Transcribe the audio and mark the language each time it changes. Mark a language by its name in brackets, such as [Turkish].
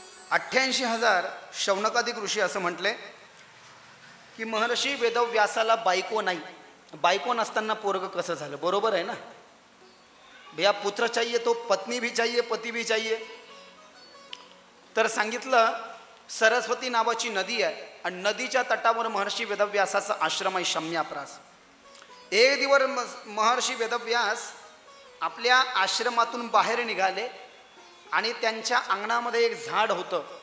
[Marathi] 88,000 शौनकादिक ऋषी असं म्हटले की महर्षी वेदव्यासाला बायको नाही, बायको नसताना पोरग कसं झालं? बरोबर आहे ना. [Hindi] भैया पुत्र चाहिए तो पत्नी भी चाहिए, पती भी चाहिए. [Marathi] तर सांगितलं सरस्वती नावाची नदी आहे आणि नदीच्या तटावर महर्षी वेदव्यासाचा आश्रम आहे शम्याप्रास. एक दिवस महर्षी वेदव्यास आपल्या आश्रमातून बाहेर निघाले आणि त्यांच्या अंगणामध्ये एक झाड होतं.